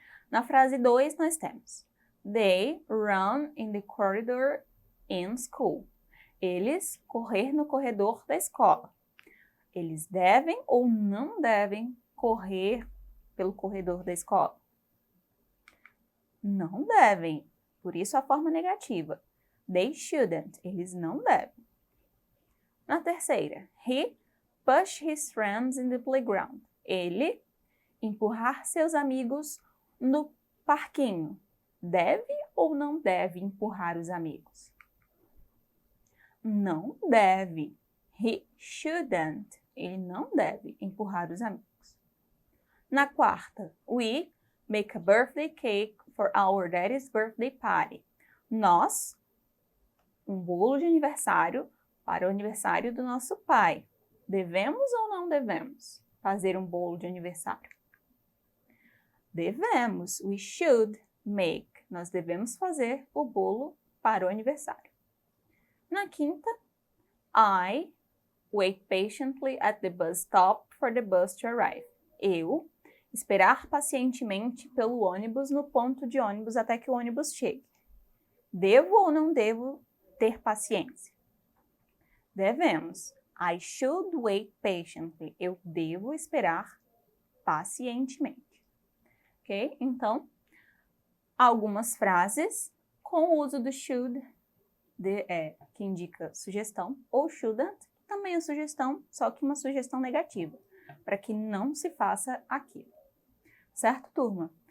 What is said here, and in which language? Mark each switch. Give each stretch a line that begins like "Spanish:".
Portuguese: Na frase 2, nós temos
English: They run in the corridor in school.
Portuguese: Eles correr no corredor da escola. Eles devem ou não devem correr pelo corredor da escola? Não devem. Por isso a forma negativa.
English: They shouldn't.
Portuguese: Eles não devem. Na terceira,
English: he push his friends in the playground.
Portuguese: Ele empurrar seus amigos no parquinho. Deve ou não deve empurrar os amigos? Não deve.
English: He shouldn't.
Portuguese: Ele não deve empurrar os amigos. Na quarta,
English: we make a birthday cake for our daddy's birthday party.
Portuguese: Nós, um bolo de aniversário para o aniversário do nosso pai. Devemos ou não devemos fazer um bolo de aniversário? Devemos.
English: We should make.
Portuguese: Nós devemos fazer o bolo para o aniversário. Na quinta,
English: I wait patiently at the bus stop for the bus to arrive.
Portuguese: Eu esperar pacientemente pelo ônibus no ponto de ônibus até que o ônibus chegue. Devo ou não devo ter paciência? Devemos.
English: I should wait patiently.
Portuguese: Eu devo esperar pacientemente. Ok? Então, algumas frases com o uso do should, que indica sugestão, ou shouldn't, também é sugestão, só que uma sugestão negativa, para que não se faça aquilo. Certo, turma?